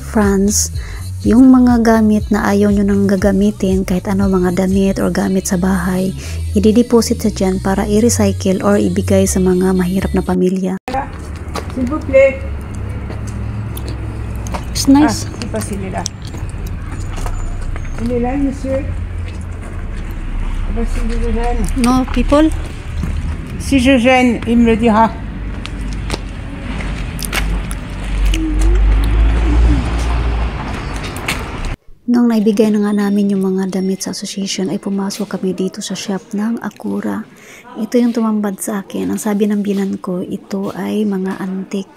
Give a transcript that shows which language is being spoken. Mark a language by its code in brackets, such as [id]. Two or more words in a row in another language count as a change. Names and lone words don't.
[tl] France, yung mga gamit na ayaw nyo nang gagamitin, kahit ano mga damit or gamit sa bahay, i-deposit sa dyan para i-recycle or ibigay sa mga mahirap na pamilya. [fr] S'il vous plaît. [en] It's nice. [fr] Je sais pas s'il est là. Il est là, monsieur? Si je gêne. [en] No people? [fr] Si je gêne, il me le dira. [tl] Nung naibigay na nga namin yung mga damit sa association ay pumasok kami dito sa shop ng Akura. Ito yung tumambad sa akin. Ang sabi ng binan ko, ito ay mga antique.